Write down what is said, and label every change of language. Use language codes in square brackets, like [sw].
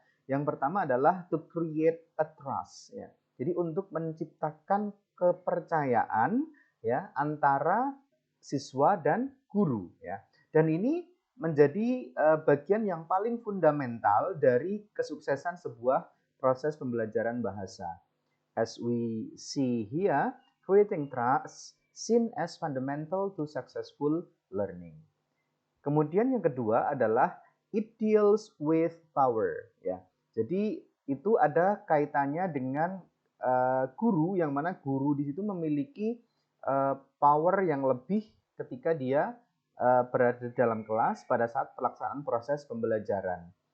[id] Yang pertama adalah to create a trust, ya. Jadi untuk menciptakan kepercayaan, ya, antara siswa dan guru, ya. Dan ini menjadi bagian yang paling fundamental dari kesuksesan sebuah proses pembelajaran bahasa. [en] As we see here, creating trust seen as fundamental to successful learning. [id] Kemudian yang kedua adalah it deals with power, ya. Jadi itu ada kaitannya dengan guru, yang mana guru di situ memiliki power yang lebih ketika dia berada dalam kelas pada saat pelaksanaan proses pembelajaran.